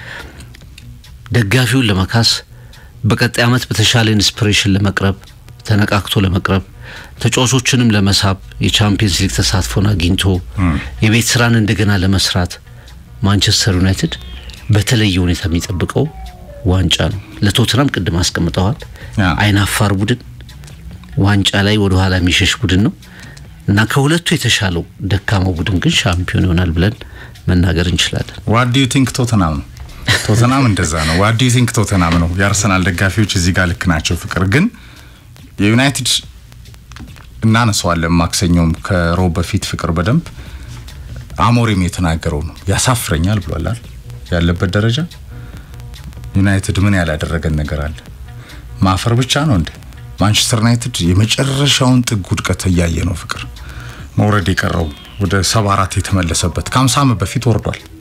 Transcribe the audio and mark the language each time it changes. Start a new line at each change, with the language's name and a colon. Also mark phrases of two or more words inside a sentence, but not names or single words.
Amharic: ደጋፊውን ለማካስ በቀጣይ አመት በተሻለ ኢንስፒሬሽን ለመቅረብ ተነቃቅቶ ለመቅረብ ተጫዋቾችንም ለመሳብ የቻምፒየንስ ሊግ ተሳትፎና አግኝቶ የቤት ስራን እንደገና ለመስራት ማንቸስተር ዩናይትድ በተለየ ሁኔታ የሚጠብቀው ዋንጫ ነው ለቶትናም ቅድም አስቀምጠዋል አይናፋር ቡድን ዋንጫ ላይ ወደ ኋላ የሚሸሽ ቡድን ነው እና ከሁለቱ የተሻለው ደካማው ቡድን ግን ሻምፒዮን ይሆናል ብለን መናገር እንችላለን
English: what do you think
Amharic: ቶተናም እንደዛ ነው
English: what do you think
Amharic: ቶተናም ነው የአርሰናል ደጋፊዎች እዚህ ጋር ልክ ናቸው ፍቅር ግን የዩናይትድ እናነሳዋለን ማክሰኞም ከሮብ በፊት ፍቅር በደንብ አሞሪም የተናገረው ነው ያሳፍረኛል ብሏል ያለበት ደረጃ ዩናይትድ ምን ያላደረገን ነገር አለ ማፈር ብቻ ነው እንዴ ማንቸስተር ዩናይትድ የመጨረሻውን ጥግ ውድቀት ያያየ ነው ፍቅር መውረድ የቀረው ወደ 74 የተመለሰበት ከ50 ዓመት በፊት ወርዷል